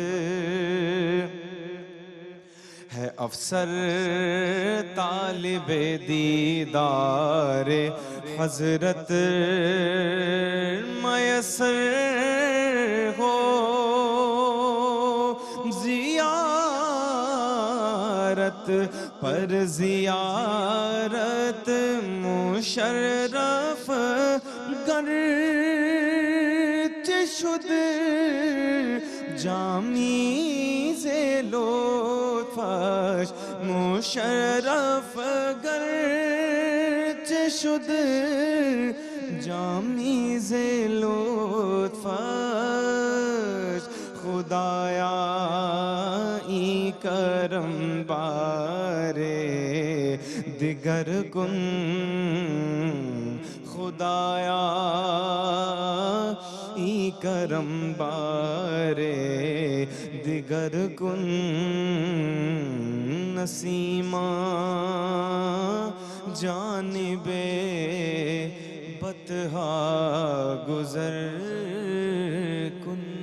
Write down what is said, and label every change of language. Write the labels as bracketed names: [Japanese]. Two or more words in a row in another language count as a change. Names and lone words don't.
[Urdu] ہے افسر طالب دیدار حضرت میسر ہو زیارت پر زیارت [Persian] مشرف گرچ شد جامی سے لطفش مشرف گرچ شد جامی سے لطفش خدایا ای کرم بارے دیگر کن خدایا ای کرم بارے دیگر کن نسیمہ جانب بطحا گزر کن